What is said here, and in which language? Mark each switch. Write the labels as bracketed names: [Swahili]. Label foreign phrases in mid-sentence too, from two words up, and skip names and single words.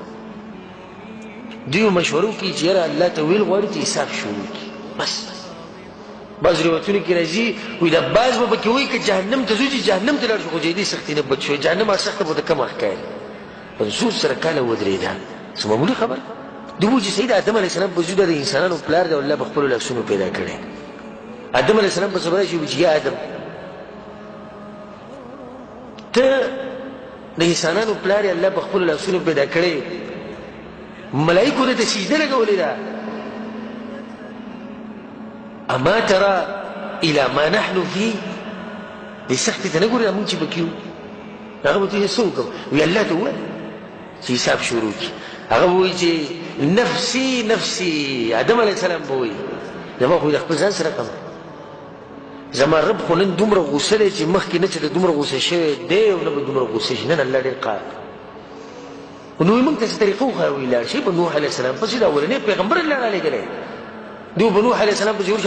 [Pashto] دوی مشورو کې چې یاره الله ته ویل غواړي چې حساب شروع کړي بس بعض روایتونو کې راځي وایي دا بعض به پکې وایي که جهنم ته ځو چې جهنم ته لاړ شو خو جدي سختي نه بچ شو جهنم هغه سخته به د کمه ښکاري 50,000 کاله ودرېده څه معمولي خبره دوی وایي چې سید آدم [Arabic] علیه السلام [Pashto] په وجوده د انسانانو پلار دی او الله په خپلو لاسونو پیدا کړی آدم [Arabic] علیه السلام [Pashto] په سبا راشي وایي چې یا آدم ته د انسانانو پلار الله په خپلو لاسونو پیدا کړی ملائکو ته سجده لګولې ده [Arabic] اما ترى الى ما نحن فيه [Pashto] دې سختې ته نه ګورې مونږ چې پکې یو هغه به ته یې څه وکړو وایي الله ته ووایه چې حساب شروع کړي. هغه به وایي چې [Arabic] نفسي نفسي. [Pashto] آدم [Arabic] علیه السلام [Pashto] به وایي زما خو د خپل ځان سره کم، زما رب خو نن دومره غوسه دی چې مخکې نه چې د دومره غوسه شوی دی او نه به دومره غوسه شي. نن الله ډېر قهر. نو موږ ته څه طریقه وښایو لاړ شي په نوح [Arabic] علیه السلام [Pashto] پسې. د اولنی پیغمبر الله رالیږلی دی په نوح [Arabic] علیه السلام [Pashto] پسې ورشي.